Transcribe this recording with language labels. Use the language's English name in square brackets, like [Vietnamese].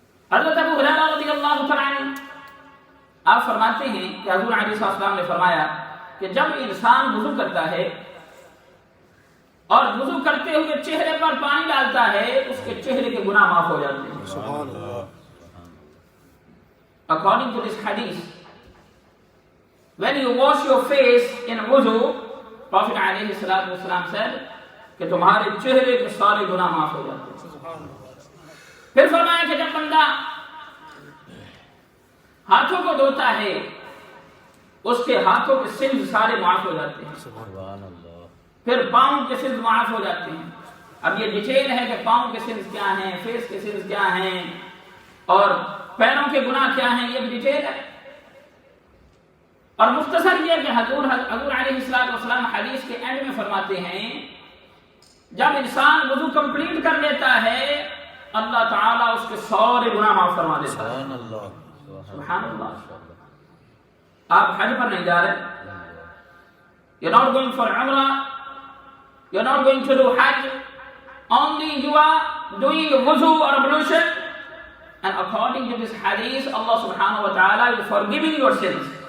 [Urdu] حضرت ابو ہریرہ رضی اللہ تعالی عنہ آپ فرماتے ہیں کہ حضور علیہ السلام نے فرمایا کہ جب انسان وضو کرتا ہے اور وضو کرتے ہوئے چہرے پر پانی ڈالتا ہے اس کے چہرے کے گناہ معاف ہو جاتے ہیں. سبحان اللہ. [English] According to this hadith, when you wash your face in wudu, Prophet علیہ السلام said [Urdu] کہ تمہارے چہرے کے سارے گناہ معاف ہو جاتے ہیں. سبحان اللہ. پھر فرمایا کہ جب بندہ ہاتھوں کو دھوتا ہے اس کے ہاتھوں کے سنج سارے معاف ہو جاتے ہیں. سبحان اللہ. پھر پاؤں کے سنج معاف ہو جاتے ہیں. اب یہ ڈیٹیل ہے کہ پاؤں کے سنج کیا ہیں, فیس کے سنج کیا ہیں اور پیروں کے گناہ کیا ہیں, یہ بھی ڈیٹیل ہے. اور مختصر یہ کہ حضور علیہ السلام حدیث کے اینڈ میں فرماتے ہیں جب انسان وضو کمپلیٹ کر لیتا ہے اللہ تعالیٰ اس کے سارے گناہ معاف فرما دیتا ہے. سبحان اللہ. سبحان اللہ. آپ حج پر نہیں جا رہے, [English] you're not going for umrah, you're not going to do hajj, only you are doing wuzu or ablution, and according to this hadith Allah subhanahu wa ta'ala is forgiving your sins.